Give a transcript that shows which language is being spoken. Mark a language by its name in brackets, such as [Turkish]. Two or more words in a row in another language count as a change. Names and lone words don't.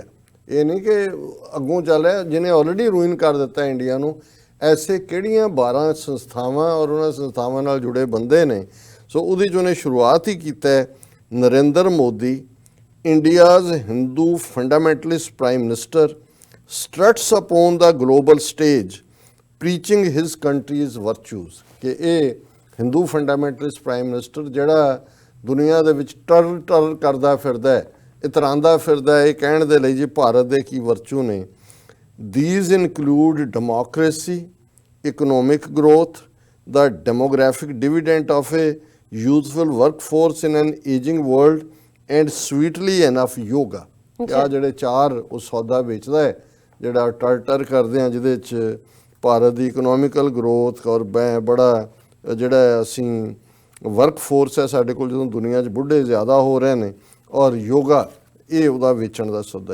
[Punjabi] ਇਹ ਨਹੀਂ ਕਿ ਅੱਗੋਂ ਚੱਲ ਰਿਹਾ ਜਿਹਨੇ [English] already ruin [Punjabi] ਕਰ ਦਿੱਤਾ ਇੰਡੀਆ ਨੂੰ, ਐਸੇ ਕਿਹੜੀਆਂ 12 ਸੰਸਥਾਵਾਂ ਔਰ ਉਹਨਾਂ ਸੰਸਥਾਵਾਂ ਨਾਲ ਜੁੜੇ ਬੰਦੇ ਨੇ। ਸੋ ਉਹਦੀ 'ਚ ਉਹਨੇ ਸ਼ੁਰੂਆਤ ਹੀ ਕੀਤਾ ਹੈ, ਨਰਿੰਦਰ ਮੋਦੀ, [English] India's Hindu fundamentalist Prime Minister, struts upon the global stage preaching his country's virtues, [Punjabi] ਕਿ ਇਹ [English] Hindu fundamentalist Prime Minister [Punjabi] ਜਿਹੜਾ ਦੁਨੀਆ ਦੇ ਵਿੱਚ ਟਰ ਕਰਦਾ ਫਿਰਦਾ ਹੈ, ਇਤਰਾਂਦਾ ਫਿਰਦਾ ਹੈ, ਇਹ ਕਹਿਣ ਦੇ ਲਈ ਜੀ ਭਾਰਤ ਦੇ ਕੀ ਵਰਚੂ ਨੇ। [English] These include democracy, economic growth, the demographic dividend of a youthful workforce in an aging world, and sweetly enough yoga। [Punjabi] ਆ ਜਿਹੜੇ 4 ਉਹ ਸੌਦਾ ਵੇਚਦਾ ਹੈ, ਜਿਹੜਾ ਟਰ ਕਰਦੇ ਆ, ਜਿਹਦੇ 'ਚ ਭਾਰਤ ਦੀ [English] economical growth [Punjabi] ਔਰ ਬੜਾ ਜਿਹੜਾ ਅਸੀਂ [English] work force [Punjabi] ਹੈ ਸਾਡੇ ਕੋਲ, ਜਦੋਂ ਦੁਨੀਆ 'ਚ ਬੁੱਢੇ ਜ਼ਿਆਦਾ ਹੋ ਰਹੇ ਨੇ, ਔਰ ਯੋਗਾ, ਇਹ ਉਹਦਾ ਵੇਚਣ ਦਾ ਸੌਦਾ।